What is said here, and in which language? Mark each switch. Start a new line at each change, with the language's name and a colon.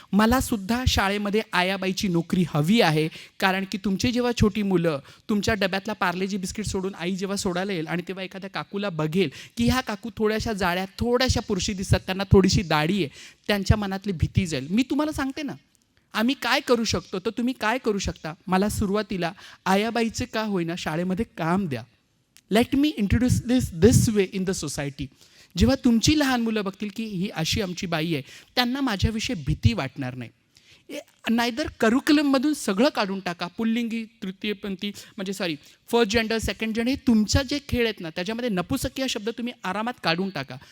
Marathi: मला सुद्धा शाळेमध्ये आयाबाईची नोकरी हवी आहे, कारण की तुमची जेव्हा छोटी मुलं तुमच्या डब्यातला पार्लेजी बिस्किट सोडून आई जेव्हा सोडायला येईल आणि तेव्हा एखाद्या काकूला बघेल की ह्या काकू थोड्याशा जाड्या, थोड्याशा पुरुषी दिसतात, त्यांना थोडीशी दाढी आहे, त्यांच्या मनातली भीती जाईल. मी तुम्हाला सांगते ना, आम्ही काय करू शकतो, तर तुम्ही काय करू शकता? मला सुरुवातीला आयाबाईचे का होईना शाळेमध्ये काम द्या.
English: Let me introduce this way in the society.
Marathi: जेव्हा तुमची लहान मुलं बघतील की ही अशी आमची बाई आहे, त्यांना माझ्याविषयी भीती वाटणार नाही. नाहीतर करिक्युलममधून सगळं काढून टाका. पुल्लिंगी, तृतीयपंथी, म्हणजे फर्स्ट जेंडर, सेकंड जेंडर, हे तुमचा जे खेळ आहेत ना, त्याच्यामध्ये नपुसकी हा शब्द तुम्ही आरामात काढून टाका.